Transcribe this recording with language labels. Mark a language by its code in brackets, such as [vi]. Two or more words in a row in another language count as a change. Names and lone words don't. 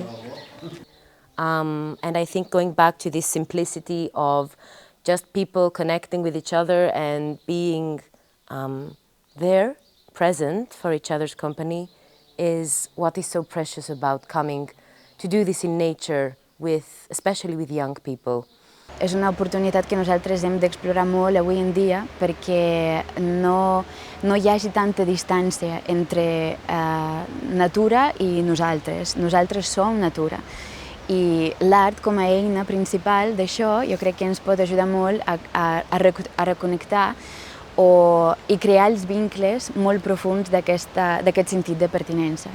[en] And I think going back to this simplicity of just people connecting with each other and being there, present for each other's company, is what is so precious about coming to do this in nature, especially with young people. [ca] És una oportunitat que nosaltres hem d'explorar molt avui en dia perquè no hi hagi tanta distància entre natura i nosaltres. Nosaltres som natura. I l'art com a eina principal d'això jo crec que ens pot ajudar molt a reconnectar i crear els vincles molt profunds d'aquest sentit de pertinença.